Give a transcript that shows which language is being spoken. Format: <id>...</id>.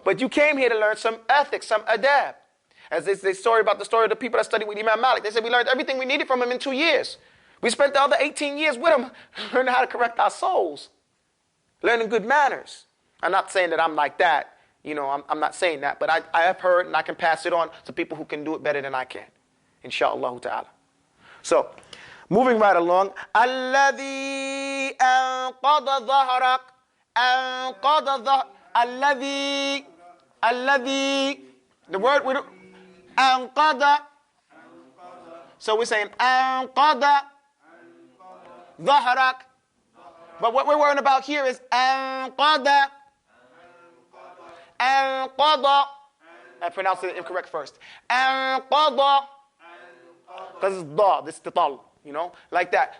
<en>But you came here to learn some ethics, some adab. As they story about the story of the people that studied with Imam Malik. They said we learned everything we needed from him in 2 years. We spent the other 18 years with him learning how to correct our souls. Learning good manners. I'm not saying that I'm like that. You know, I'm not saying that, but I have heard and I can pass it on to people who can do it better than I can. Insha'Allah ta'ala. So, moving right along.</en> <ar>الَّذِي أَنْقَضَ ظَهْرَكَ أَنْقَضَ ظَهْرَكَ الَّذِي</ar> <en>the word with</en> <ar>أَنْقَضَ.</ar> <en>So we're saying</en> <ar>أَنْقَضَ ظَهْرَكَ.</ar> <en>But what we're worrying about here is أَنْقَضَ. Anqada. I pronounced it incorrect first. Anqada. Because it's da, this is the tal, you know, like that.</en>